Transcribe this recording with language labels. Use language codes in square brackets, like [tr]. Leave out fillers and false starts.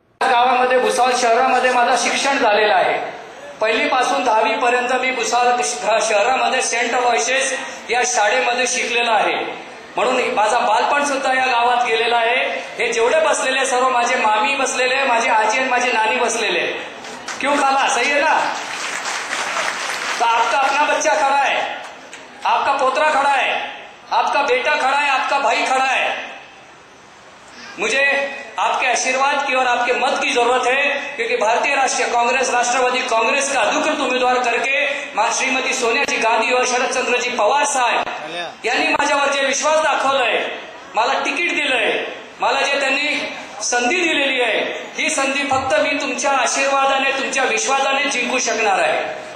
[mr] गावामध्ये भुसावळ शहरामध्ये माझं शिक्षण झालेलं आहे. पहिलीपासून 10वी पर्यंत मी भुसावळ शहरामध्ये सेंट अलोयसिस या शाळेमध्ये शिकलेलो आहे. म्हणून माझा बालपण सुद्धा या गावात गेलेला आहे. हे जेवढे बसलेले सर्व माझे मामी बसलेले, माझे आजी आणि माझी नानी बसलेले. [hi] क्यों खाला, सही है ना? तो आपका अपना बच्चा खड़ा है, आपका पोतरा खड़ा है, आपका बेटा खड़ा है, आपका भाई खड़ा है. मुझे आपके आशीर्वाद की और आपके मत की जरूरत है, क्योंकि भारतीय राष्ट्रीय कांग्रेस राष्ट्रवादी कांग्रेस का अधिकृत उमेदवार करके [mr] श्रीमती सोनियाजी गांधी और शरदचंद्रजी पवार साहेब यांनी माझ्यावर जे विश्वास दाखवलाय, मला तिकीट दिलंय, मला जे त्यांनी संधी दिलेली आहे, ही संधी फक्त मी तुमच्या आशीर्वादाने, तुमच्या विश्वासाने जिंकू शकणार आहे.